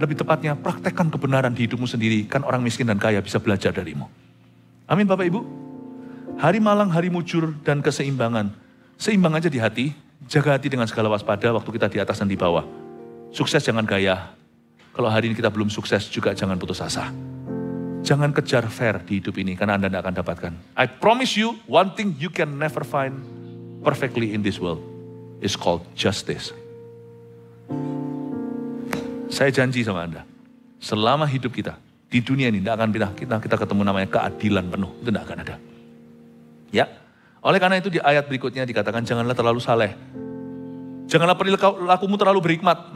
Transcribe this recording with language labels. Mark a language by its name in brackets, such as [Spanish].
[Indonesian] Lebih tepatnya, praktekkan kebenaran di hidupmu sendiri. Kan orang miskin dan kaya bisa belajar darimu. Amin Bapak Ibu. Hari malang, hari mujur, dan keseimbangan. Seimbang aja di hati. Jaga hati dengan segala waspada waktu kita di atas dan di bawah. Sukses jangan gaya. Kalau hari ini kita belum sukses juga jangan putus asa. Jangan kejar fair di hidup ini karena Anda tidak akan dapatkan. [English] I promise you, one thing you can never find perfectly in this world is called justice. [Indonesian] Saya janji sama Anda, selama hidup kita di dunia ini tidak akan kita ketemu namanya keadilan penuh. Itu tidak akan ada. Ya. Oleh karena itu di ayat berikutnya dikatakan janganlah terlalu saleh. Janganlah perilakumu terlalu berhikmat.